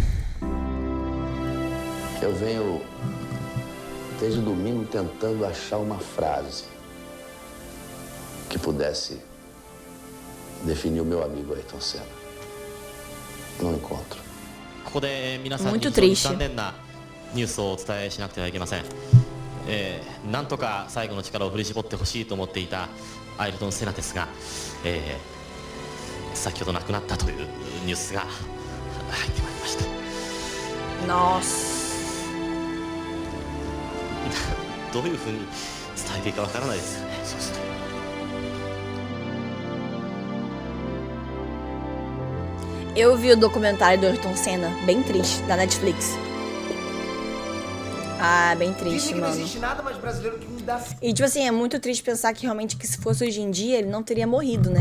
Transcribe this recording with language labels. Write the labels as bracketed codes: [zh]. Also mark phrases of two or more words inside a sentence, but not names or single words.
[pt] Eu venho desde domingo tentando achar uma frase que pudesse definir o meu amigo Ayrton Senna. Não encontro. Muito triste. [ja] ニュースをお伝えしなくてはいけません。なんとか最後の力を振り絞ってほしいと思っていたアイルトン・セナですが、先ほど亡くなったというニュースが入ってまいりました。 [pt] Nossa. [ja] どういうふうに伝えていいかわからないですよね。そうすると。 [pt] Eu vi o documentário do Ayrton Senna, bem triste, da Netflix. Ah, bem triste, mano. Não existe nada mais brasileiro que me dá... E tipo assim, é muito triste pensar que realmente que se fosse hoje em dia, ele não teria morrido, né?